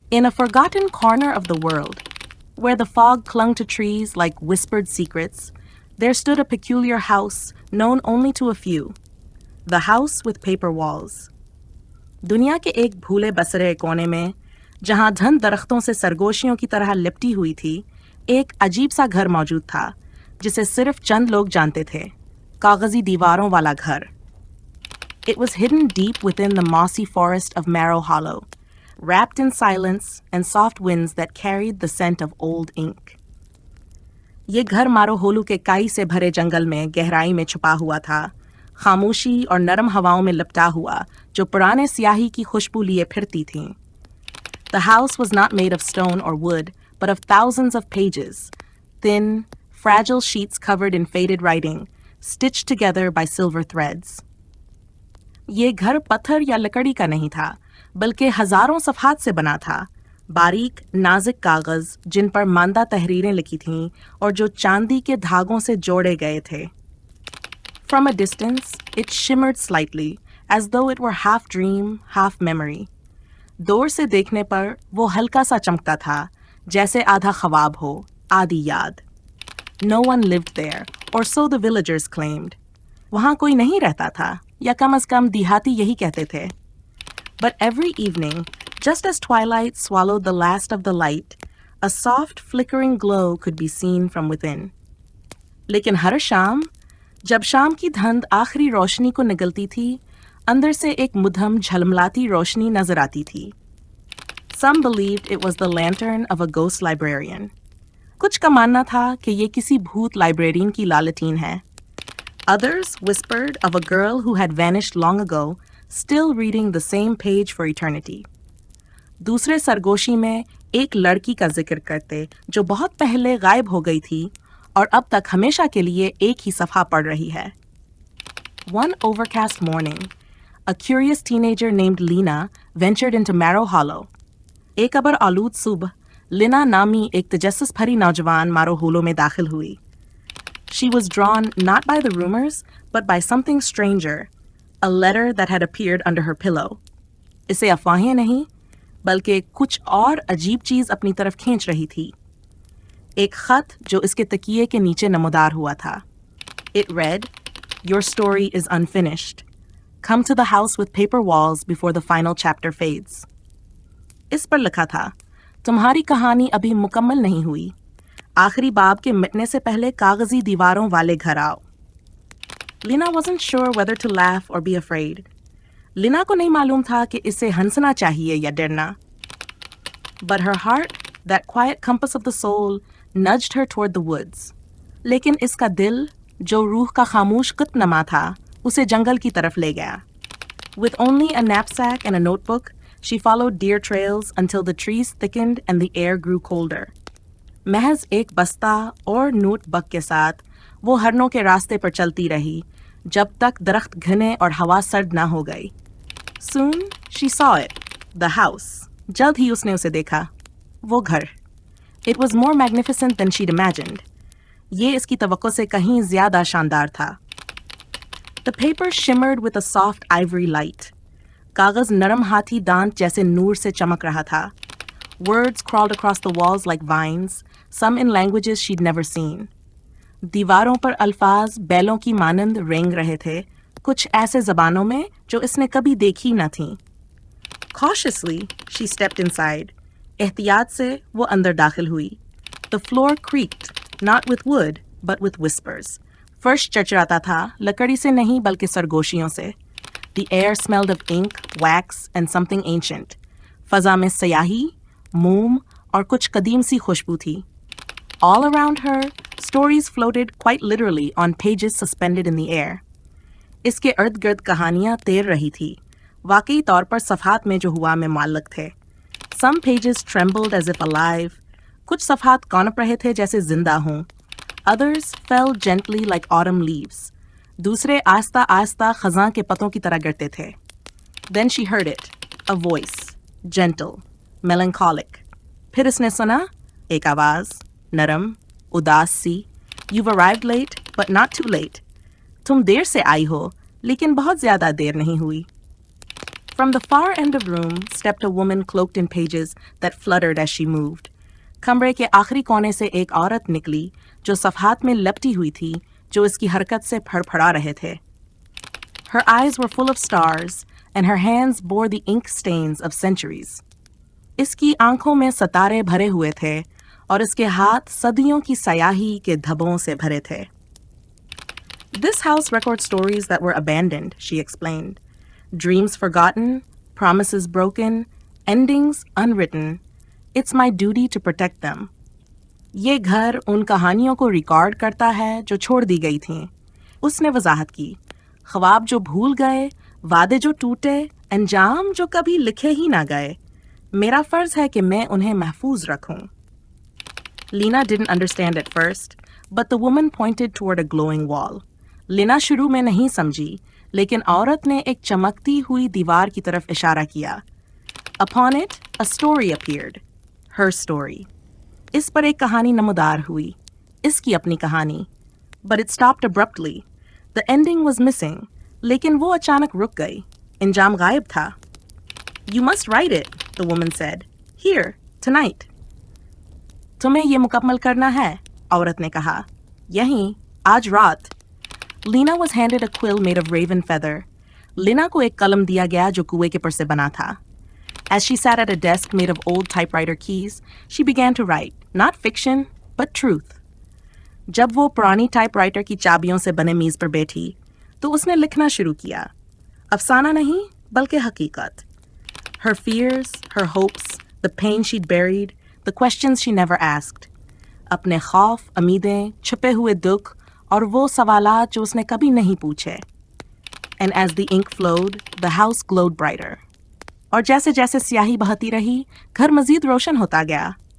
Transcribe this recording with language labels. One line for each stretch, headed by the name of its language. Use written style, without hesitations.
English: In a forgotten corner of the world, where the fog clung to trees like whispered secrets, there stood a peculiar house known only to a few, the house with paper walls.
Hindi: दुनिया के एक भूले बसरे कोने में, जहां धन दरख्तों से सरगोशियों की तरह लिपटी हुई थी, एक अजीब सा घर मौजूद था, जिसे सिर्फ चंद लोग जानते थे, कागजी दीवारों वाला घर.
English: It was hidden deep within the mossy forest of Marrow Hollow, wrapped in silence and soft winds that carried the scent of old ink.
Hindi: ये घर मारो होलू के काई से भरे जंगल में गहराई में छुपा हुआ था, खामोशी और नरम हवाओं में लिपटा हुआ, जो पुराने स्याही की खुशबू लिए फिरती थीं.
English: The house was not made of stone or wood, but of thousands of pages, thin, fragile sheets covered in faded writing, stitched together by silver threads.
Hindi: ये घर पत्थर या लकड़ी का नहीं था, बल्कि हजारों सफ़हात से बना था, बारीक नाजुक कागज जिन पर मांदा तहरीरें लिखी थीं और जो चांदी के धागों से जोड़े गए थे.
English: From a distance, it shimmered slightly, as though it were half dream, half memory.
Hindi: दूर से देखने पर वो हल्का सा चमकता था, जैसे आधा ख्वाब हो, आधी याद.
English: No one lived there, or so the villagers claimed.
Hindi: वहाँ कोई नहीं रहता था, या कम से कम देहाती यही कहते थे.
English: But every evening, just as twilight swallowed the last of the light, a soft flickering glow could be seen from within.
Hindi: लेकिन हर शाम, जब शाम की धुंध आखिरी रोशनी को निगलती थी, अंदर से एक मुद्दम झलमलाती रोशनी नजर आती थी.
English: Some believed it was the lantern of a ghost librarian.
Hindi: कुछ का मानना था कि ये किसी भूत लाइब्रेरियन की लालटीन है.
English: Others whispered of a girl who had vanished long ago, still reading the same page for eternity.
Hindi: दूसरे सरगोशी में एक लड़की का जिक्र करते, जो बहुत पहले गायब हो गई थी और अब तक हमेशा के लिए एक ही सफ़हा पढ़ रही है.
English: One overcast morning, a curious teenager named Lena ventured into Marrow Hollow.
Hindi: एक अबर आलूद सुबह, लिना नामी एक तजस्सुस भरी नौजवान मारो होलो में दाखिल हुई.
English: She was drawn not by the rumors, but by something stranger, a letter that had appeared under her pillow.
Hindi: इसे अफवाहें नहीं, बल्कि कुछ और अजीब चीज़ अपनी तरफ खींच रही थी. एक खत जो इसके तकिए के नीचे नमोदार हुआ था.
English: It read, "Your story is unfinished. Come to the house with paper walls before the final chapter fades."
Hindi: इस पर लिखा था, तुम्हारी कहानी अभी मुकम्मल नहीं हुई. आखिरी बाब के मिटने से पहले कागजी दीवारों वाले घर आओ.
English: Lena wasn't sure whether to laugh or be afraid.
Hindi: Leena को नहीं मालूम था कि इसे हंसना चाहिए या डरना.
English: But her heart, that quiet compass of the soul, nudged her toward the woods.
Hindi: लेकिन इसका दिल, जो रूह का खामोश कुतनमा था, उसे जंगल की तरफ ले गया.
English: With only a knapsack and a notebook, she followed deer trails until the trees thickened and the air grew colder.
Hindi: महज एक बस्ता और नोटबुक के साथ वो हरनों के रास्ते पर चलती रही, जब तक दरख्त घने और हवा सर्द ना हो गई.
English: Soon she saw it, the house.
Hindi: जल्द ही उसने उसे देखा, वो घर.
English: It was more magnificent than she'd imagined.
Hindi: ये इसकी तवक्को से कहीं ज्यादा शानदार था.
English: The paper shimmered with a soft ivory light.
Hindi: कागज नरम हाथी दांत जैसे नूर से चमक रहा था.
English: Words crawled across the walls like vines, some in languages she'd never seen.
Hindi: दीवारों पर अल्फाज बैलों की मानंद रेंग रहे थे, कुछ ऐसे ज़बानों में जो इसने कभी देखी न थीं.
English: Cautiously, she stepped inside.
Hindi: एहतियात से वो अंदर दाखिल हुई.
English: The floor creaked, not with wood, but with whispers.
Hindi: फर्श चरचराता था, लकड़ी से नहीं बल्कि सरगोशियों से.
English: The air smelled of ink, wax, and something ancient.
Hindi: फ़ज़ा में स्याही, मोम और कुछ कदीम सी खुशबू थी.
English: All around her, stories floated quite literally on pages suspended in the air.
Hindi: इसके इर्द-गिर्द कहानियाँ तैर रही थी. वाकई तौर पर सफ़हात में जो हुआ में माल्लक थे.
English: Some pages trembled as if alive.
Hindi: कुछ सफ़हात कौनप रहे थे जैसे जिंदा हों.
English: Others fell gently like autumn leaves.
Hindi: दूसरे आस्ता आस्ता खज़ां के पतों की तरह गिरते थे.
English: Then she heard it, a voice, gentle, melancholic.
Hindi: फिर इसने सुना, एक आवाज़, नरम, उदास सी.
English: You've arrived late, but not too late.
Hindi: तुम देर से आई हो, लेकिन बहुत ज़्यादा देर नहीं हुई.
English: From the far end of room stepped a woman cloaked in pages that fluttered as she moved.
Hindi: कमरे के आखिरी कोने से एक औरत निकली जो सफ़हात में लपटी हुई थी जो इसकी हरकत से फड़फड़ा रहे थे.
English: Her eyes were full of stars and her hands bore the ink stains of centuries.
Hindi: इसकी आंखों में सितारे भरे हुए थे और इसके हाथ सदियों की स्याही के धब्बों से भरे थे.
English: This house records stories that were abandoned, she explained. Dreams forgotten, promises broken, endings unwritten. It's my duty to protect them.
Hindi: ये घर उन कहानियों को रिकॉर्ड करता है जो छोड़ दी गई थीं. उसने वजाहत की. ख्वाब जो भूल गए, वादे जो टूटे, अंजाम जो कभी लिखे ही ना गए. मेरा फर्ज है कि मैं उन्हें महफूज रखूं.
English: Lena didn't understand at first, but the woman pointed toward a glowing wall.
Hindi: Lena शुरू में नहीं समझी, लेकिन औरत ने एक चमकती हुई दीवार की तरफ इशारा किया.
English: Upon it, a story appeared. Her story.
Hindi: इस पर एक कहानी नमूदार हुई. इसकी अपनी कहानी.
English: But it stopped abruptly. The ending was missing.
Hindi: लेकिन वो अचानक रुक गई. इंजाम गायब था.
English: You must write it, the woman said. Here, tonight.
Hindi: तुम्हें ये मुकम्मल करना है, औरत ने कहा. यहीं, आज रात.
English: Lena was handed a quill made of raven feather.
Hindi: Lena को एक कलम दिया गया जो कुएं के पर से बना था.
English: As she sat at a desk made of old typewriter keys, she began to write, not fiction, but truth.
Hindi: जब वो पुरानी टाइपराइटर की चाबियों से बने मेज पर बैठी, तो उसने लिखना शुरू किया. अफसाना नहीं, बल्कि हकीकत.
English: Her fears, her hopes, the pain she'd buried, the questions she never asked.
Hindi: अपने खौफ, उम्मीदें, छुपे हुए दुख और वो सवालात जो उसने कभी नहीं पूछे.
English: And as the ink flowed, the house glowed brighter.
Hindi: और जैसे जैसे स्याही बहती रही, घर मजीद रोशन होता गया.